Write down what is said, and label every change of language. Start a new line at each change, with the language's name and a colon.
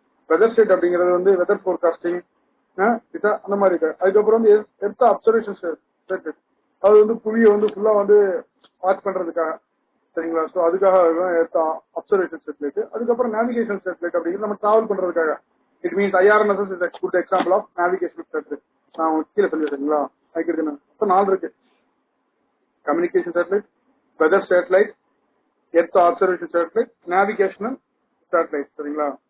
Tamil: Weather state அப்படிங்கிறது வந்து weather forecasting அந்த மாதிரி இருக்கு. அதுக்கப்புறம் வந்து எர்த் அப்சர்வேஷன் சேட்டலைட். அது வந்து புவியை வந்து ஃபுல்லா வந்து வாட்ச் பண்றதுக்காக சரிங்களா. ஸோ அதுக்காக எர்த் அப்சர்வேஷன் சேட்டலைட். அதுக்கப்புறம் நேவிகேஷன் சேட்டலைட் அப்படிங்கிறது நம்ம டிராவல் பண்றதுக்காக.
English: It means IRNSS is a good example of navigation satellite.
Tamil: நான் உங்களுக்கு கீழே சொல்லி சரிங்களா. அதுக்கு இருக்கு இப்போ 4 இருக்கு. Communication satellite, weather satellite, earth observation satellite, navigational satellite சரிங்களா.